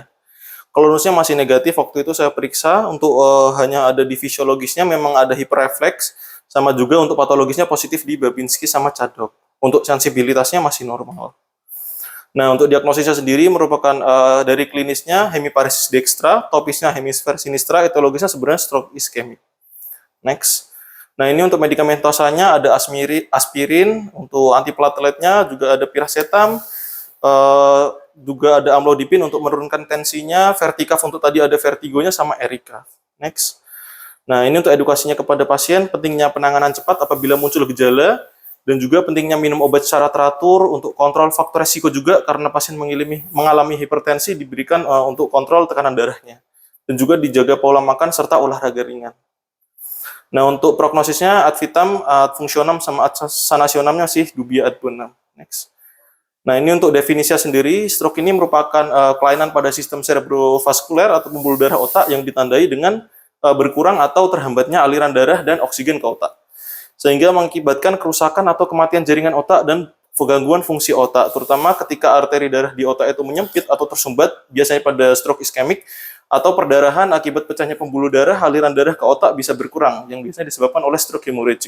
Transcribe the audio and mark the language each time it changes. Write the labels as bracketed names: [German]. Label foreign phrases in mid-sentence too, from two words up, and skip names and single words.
[Indonesian] Kalau tonusnya masih negatif, waktu itu saya periksa untuk hanya ada di fisiologisnya memang ada hiperrefleks, sama juga untuk patologisnya positif di Babinski sama Cadok. Untuk sensibilitasnya masih normal. Nah, untuk diagnosisnya sendiri merupakan dari klinisnya [Latin] hemiparesis dextra, [Indonesian] topisnya hemisfer sinistra, etiologisnya sebenarnya stroke iskemik. Next. Nah, ini untuk medikamentosanya ada aspirin, untuk antiplateletnya juga ada piracetam, juga ada amlodipin untuk menurunkan tensinya, vertikaf untuk tadi ada vertigonya sama erika. Next. Nah, ini untuk edukasinya kepada pasien, pentingnya penanganan cepat apabila muncul gejala, dan juga pentingnya minum obat secara teratur untuk kontrol faktor resiko juga karena pasien mengalami hipertensi diberikan untuk kontrol tekanan darahnya. Dan juga dijaga pola makan serta olahraga ringan. Nah, untuk prognosisnya [Latin] ad vitam, ad functionam, [Indonesian] sama ad sanationamnya sih [Latin] dubia ad bonum. [Indonesian] Next. Nah, ini untuk definisinya sendiri, stroke ini merupakan kelainan pada sistem cerebrovaskuler atau pembuluh darah otak yang ditandai dengan berkurang atau terhambatnya aliran darah dan oksigen ke otak. Sehingga mengakibatkan kerusakan atau kematian jaringan otak dan gangguan fungsi otak, terutama ketika arteri darah di otak itu menyempit atau tersumbat, biasanya pada stroke iskemik, atau perdarahan akibat pecahnya pembuluh darah, aliran darah ke otak bisa berkurang, yang biasanya disebabkan oleh [English] stroke hemorrhagic.